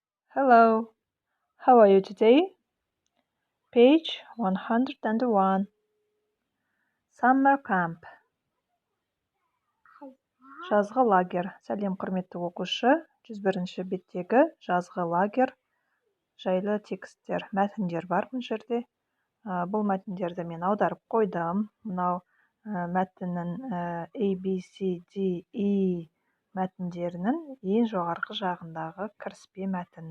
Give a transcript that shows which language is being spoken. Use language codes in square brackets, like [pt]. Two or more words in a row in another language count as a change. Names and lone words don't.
[en] Hello, how are you today? Page 101. Summer Camp. [kk] Жазғы лагерь. Сәлем құрметті оқушы. 101-ші беттегі жазғы лагерь жайлы тексттер, мәтіндер бар бұл жерде. Бұл мәтіндерді мен аударып қойдым. Мынау мәтіннің A, B, C, D, E мәтіндерінің ең жоғарғы жағындағы кіріспе мәтін.